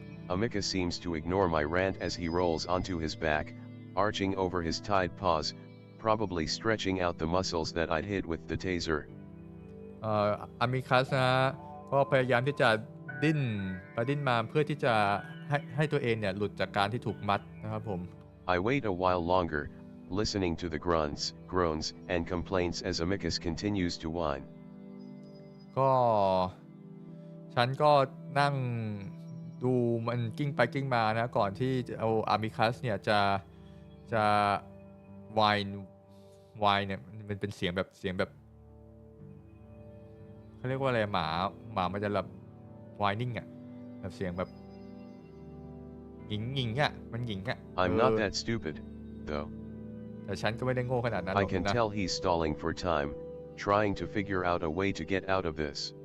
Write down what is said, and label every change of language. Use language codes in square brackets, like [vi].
[en] Amicus seems to ignore my rant as he rolls onto his back, arching over his tied paws, probably stretching out the muscles that I'd hit with the taser. [th] อามิคัสนะก็พยายามที่จะดิ้นไปดิ้นมาเพื่อที่จะให้ตัวเองเนี่ยหลุดจากการที่ถูกมัดนะครับผม [en] I wait a while longer, listening to the grunts, groans, and complaints as Amicus continues to whine. [th] ก็ฉันก็นั่งดูมันกิ้งไปกิ้งมานะก่อนที่เอาอามิคัสเนี่ยจะวายเนี่ยมันเป็นเสียงแบบเขาเรียกว่าอะไรหมามันจะแบบวายนิ่งอ่ะแบบเสียงแบบหญิงอ่ะมันหญิงอ่ะ [en] I'm not that stupid, though. [th] แต่ฉันก็ไม่ได้โง่ขนาดนั้นหร [en] I [th] อก [en] can [th] นะ [en] tell he's stalling for time, trying to figure out a way to get out of this.